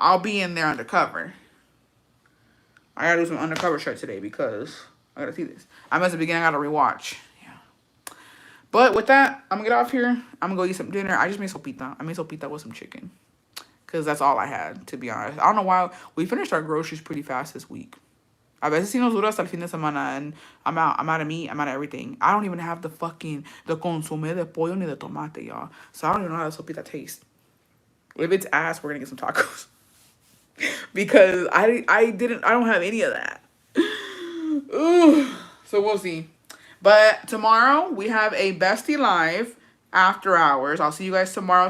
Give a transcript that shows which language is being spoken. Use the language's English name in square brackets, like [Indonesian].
[English] I'll be in there undercover. I gotta do some undercover shit today because I gotta see this. I missed the beginning. I gotta rewatch. Yeah. But with that, I'm gonna get off here. I'm gonna go eat some dinner. I just made sopita. I made sopita with some chicken, because that's all I had, to be honest. I don't know why. We finished our groceries pretty fast this week. [Spanish] A veces sí nos dura hasta el fin de semana, [English] and I'm out of meat. I'm out of everything. I don't even have the [Spanish] consomé de pollo ni de tomate, [English] y'all. So I don't even know how the sopita tastes. If it's ass, we're gonna get some tacos. Because I don't have any of that. Ooh. So we'll see. But tomorrow we have a bestie live after hours. I'll see you guys tomorrow.